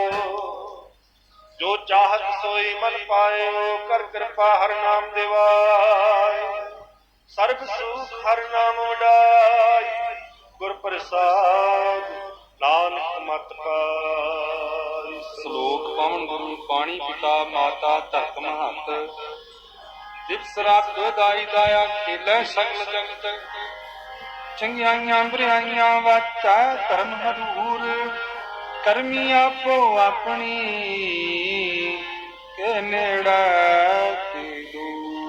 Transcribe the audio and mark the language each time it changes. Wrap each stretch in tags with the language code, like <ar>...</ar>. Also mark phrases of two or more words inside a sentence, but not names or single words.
<pa>जो चाहत सोई मन पायो, कर कृपा हर नाम दिवाय। सर्ब सुख हर नाम उडाई, गुर प्रसाद नानक मत पाई। ਸ਼ਲੋਕ ਪਵਨ ਗੁਰੂ ਪਾਣੀ ਪਿਤਾ ਮਾਤਾ ਧਰਤ ਮਹੰਤ। ਦਿਵਸ ਰਾਤ ਦਾਈ ਦਾਇਆ ਖੇਲੇ ਸਗਲ ਜਗਤ। ਚੰਗਿਆਈਆਂ ਬੁਰਾਈਆਂ ਵਾਚਾ ਧਰਮ ਹਦੂਰ। ਕਰਮੀ ਆਪੋ ਆਪਣੀ ਕੇ ਨੇੜੇ ਤੇ ਦੂਰ।</pa>